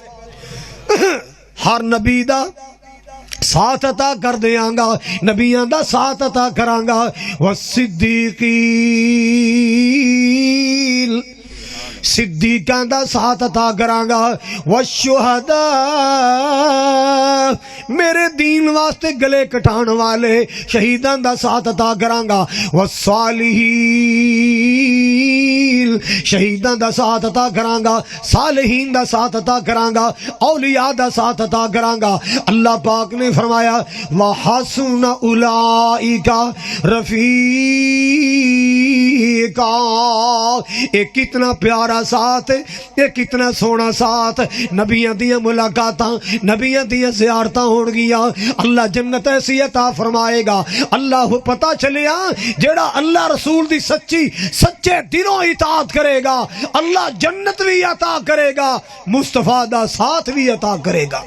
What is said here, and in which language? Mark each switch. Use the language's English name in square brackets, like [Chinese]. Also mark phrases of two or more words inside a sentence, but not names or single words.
[Punjabi] ہر نبی دا ساتھ عطا کر دیاں گا نبیاں دا ساتھ عطا کراں گا والصدیقین صدیقاں دا ساتھ عطا کراں گا والشہداء میرے دین واسطے گلے کٹان والے شہیداں دا ساتھ عطا کراں گا والصالحین صالحین، شہیداں دا ساتھ عطا کرانگا، صالحین دا ساتھ عطا کرانگا، اولیاء دا ساتھ عطا کرانگا۔ اللہ پاک نے فرمایا [Arabic] وَحَسُنَ أُولَئِكَ رفیقا، [Punjabi] یہ کتنا پیارا ساتھ، یہ کتنا سونا ساتھ۔ نبیاں دیاں ملاقاتاں، نبیاں دیاں زیارتاں ہون گیا، اللہ جنت ایسی عطا فرمائے گا۔ اللہ پتہ چلیا جیڑا اللہ رسول دی سچے دلوں اطاعت کرے گا، اللہ جنت بھی عطا کرے گا، مصطفیٰ دا ساتھ بھی عطا کرے گا۔